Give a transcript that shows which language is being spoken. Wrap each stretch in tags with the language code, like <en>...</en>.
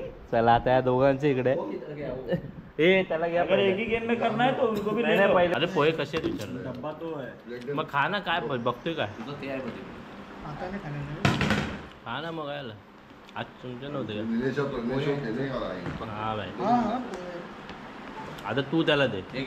<mr>चला आता या दोघांच्या इकडे ए त्याला घ्या.</mr> <hi>अगर एक ही गेम में करना है तो उनको भी ले लो.</hi> <mr>अरे पोहे कसे आहेत विचारलं.</mr> <hi>डब्बा तो है.</hi> <mr>मग खा ना. काय बघतोय काय. खा ना मग. यायला आज तुमच्या नव्हते का. हा भाई आता तू त्याला दे.</mr>